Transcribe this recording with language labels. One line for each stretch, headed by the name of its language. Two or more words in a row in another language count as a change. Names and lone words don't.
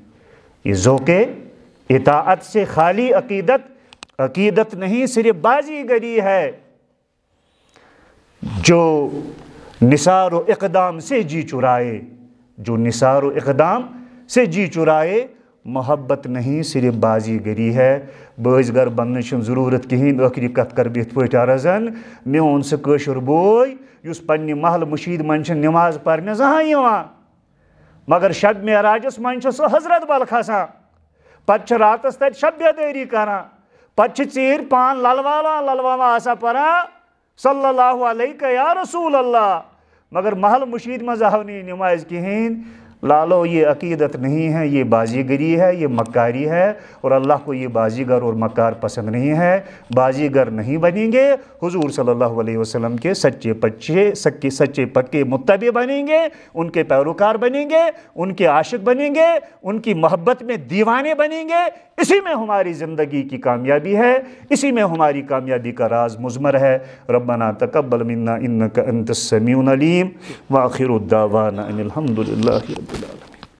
Urdu: یہ ذوق اطاعت سے خالی عقیدت نہیں صرف بازی گری ہے. جو نثار و اقدام سے جی چرائے جو نثار و اقدام سے جی چرائے محبت نہیں صرف بازی گری ہے.
Kashmiri: باز گر بننے چھن ضرورت کہین ٲخری کت کر بہت پٲٹھۍ عرضن میون سہ کٲشُر بوے یُس پننہِ محل مشید من چھُ نماز پرنہِ زانٛہہ یِوان مگر شب معراجس من چھُ سُہ حضرت بل کھسان پتہٕ چھُ راتس تتہِ شب بیدٲری کران پتہٕ چھُ ژیٖرۍ پان للواوان آسان پران
Arabic: صلی اللہ علیہ یا رسول اللہ
Kashmiri: مگر محل مشید منٛز آو نہٕ یہِ نماز کہین.
Urdu: لالو یہ عقیدت نہیں ہے یہ بازیگری ہے یہ مکاری ہے اور اللہ کو یہ بازیگر اور مکار پسند نہیں ہے. بازیگر نہیں بنیں گے حضور
Arabic: صلی اللہ علیہ وسلم
Urdu: کے سچے پکے متبع بنیں گے ان کے پیروکار بنیں گے ان کے عاشق بنیں گے ان کی محبت میں دیوانے بنیں گے. اسی میں ہماری زندگی کی کامیابی ہے اسی میں ہماری کامیابی کا راز مضمر ہے.
Arabic: ربنا تقبل منا انک انت السمیع العلیم وآخر الدعوانا ان الحمد للہ رب العالمین.